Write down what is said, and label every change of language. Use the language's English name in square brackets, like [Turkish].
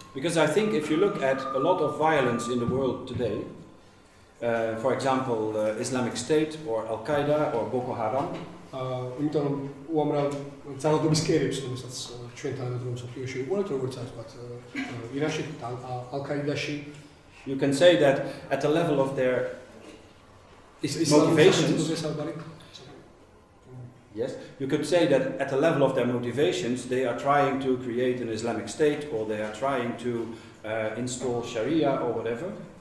[English] Because I think if you look at a lot of violence in the world today, for example, Islamic State or Al-Qaeda or Boko Haram, [Georgian] იმიტომ რომ უამრავ ძალადობის კერებს, რომელსაც ჩვენ თანადროულ მსოფლიოში ვიყურებთ, როგორც არის ვთქვათ, ირანში, ალ-ყაიდაში, [English] you can say that at the level of their motivations, yes, you could say that at the level of their motivations, they are trying to create an Islamic State or they are trying to install Sharia or whatever.